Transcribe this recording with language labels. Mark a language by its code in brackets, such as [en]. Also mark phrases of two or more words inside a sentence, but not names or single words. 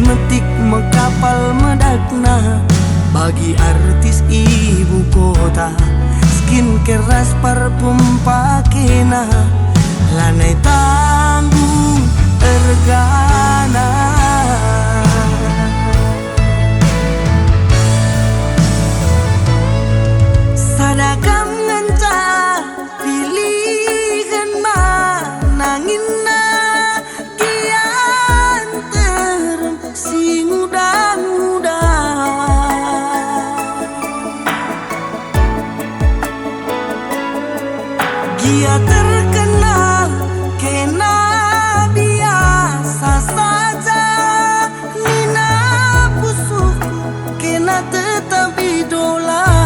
[btx] metik mekapal medakna [id] Bagi artis ibu kota [btx] Skincare ras parfum pakena Lanai tanggung regana Sadakam ngencah pilihan manangina Kian terem si muda-muda [id] Dia terkenal [btx] kena [id] biasa saja [btx] Nina busuk kena tetap idola